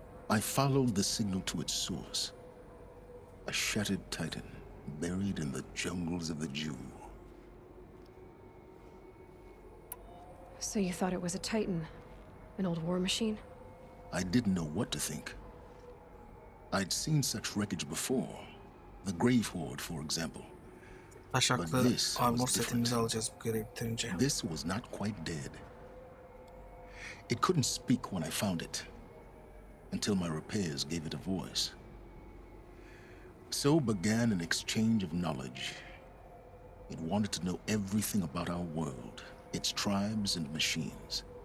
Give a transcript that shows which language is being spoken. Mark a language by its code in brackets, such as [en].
[en] I followed the signal to its source. A shattered titan, buried in the jungles of the Jew. So you thought it was a Titan? An old war machine? I didn't know what to think. I'd seen such wreckage before. The Grave Horde, for example. [tr] Taşaklı armor setimizi alacağız bu görevi bitirince. [en] This was not quite dead. It couldn't speak when I found it, until my repairs gave it a voice. So began an exchange of knowledge. It wanted to know everything about our world, its tribes and machines.